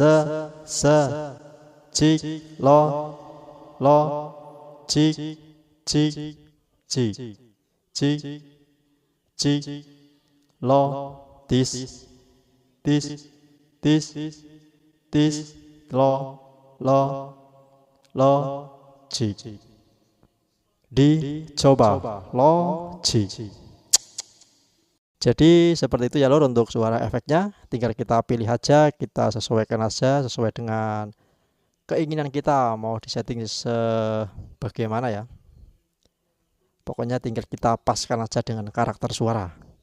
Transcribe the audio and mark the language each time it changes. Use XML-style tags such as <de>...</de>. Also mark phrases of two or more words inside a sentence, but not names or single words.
<id>cik, lo, cik, cik, cik, cik, cik, lo, tis, tis, tis, tis, lo, cik. Dicoba, lo, cik. Jadi seperti itu ya lor untuk suara efeknya. Tinggal kita pilih aja, kita sesuaikan aja sesuai dengan keinginan kita mau disetting sebagaimana ya. Pokoknya tinggal kita paskan aja dengan karakter suara.</id>